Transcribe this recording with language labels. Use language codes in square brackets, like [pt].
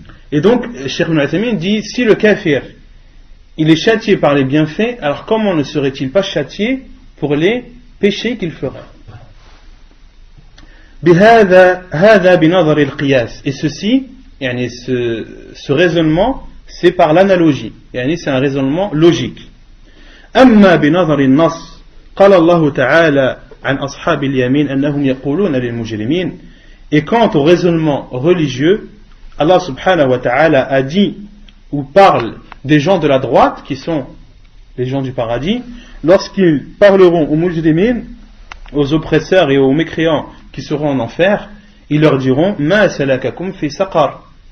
[fr] Et donc, Cheikh Ibn Uthaymin dit, si le kafir, il est châtié par les bienfaits, alors comment ne serait-il pas châtié pour les péchés qu'il ferait? [ar] هذا بنظر القياس. [fr] Et ceci, يعني ce raisonnement, c'est par l'analogie, يعني c'est un raisonnement logique. [ar] أما بنظر النص قال الله تعالى عن أصحاب اليمين أنهم يقولون للمجرمين. [fr] Et quant au raisonnement religieux, Allah subhanahu wa ta'ala a dit ou parle des gens de la droite, qui sont les gens du paradis, lorsqu'ils parleront aux mujrimin, aux oppresseurs et aux mécréants qui seront en enfer, ils leur diront [ar] Ma salakakum fi saqar.